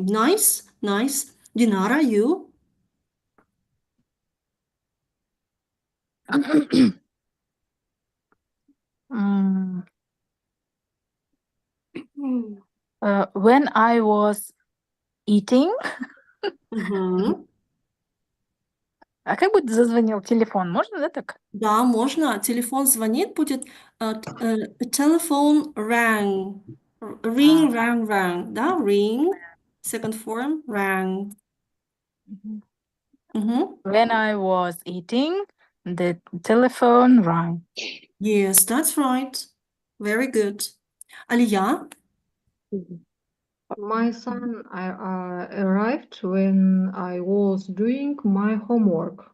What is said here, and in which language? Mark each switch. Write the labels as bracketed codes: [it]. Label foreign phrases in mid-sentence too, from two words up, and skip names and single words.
[en] Nice, nice. Dinara, you? Mm, when I was eating, [ru] а как будет зазвонил телефон? Можно, да, так? Да, можно. Телефон звонит, будет [en] telephone rang. Ring, rang, rang. Да, ring. Second form, rang. When I was eating, the telephone rang. Yes, that's right. Very good. Aliya? My son arrived when I was doing my homework.